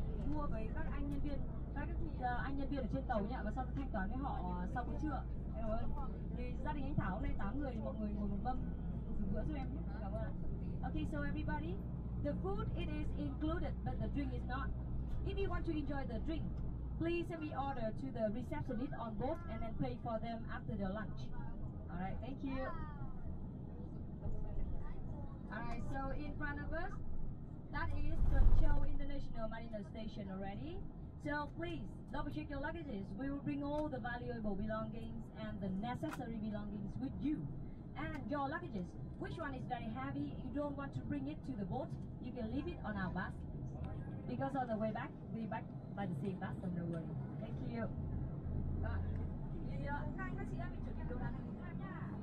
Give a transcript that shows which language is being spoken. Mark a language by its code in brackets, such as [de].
[vi] Mua với các anh nhân viên, các anh nhân viên ở trên tàu nhé, và sau đó thanh toán với họ sau bữa trưa. Cảm ơn. Thì gia đình anh Thảo hôm nay 8 người, mọi người ngồi một mâm dùng bữa giúp em nhé. Cảm ơn. [en] Okay, so everybody, the food it is included, but the drink is not. If you want to enjoy the drink, please send me order to the receptionist on board and then pay for them after the lunch. All right, thank you. Alright, so in front of us, that is the Tuần International Marina Station already. So please double check your luggages. We will bring all the valuable belongings and the necessary belongings with you. And your luggages, which one is very heavy, you don't want to bring it to the boat, you can leave it on our bus. Because on the way back, we back by the same bus, so no worry. Thank you. [vi] Các anh các chị đã bị chuẩn bị đồ đạc hành lý nhá.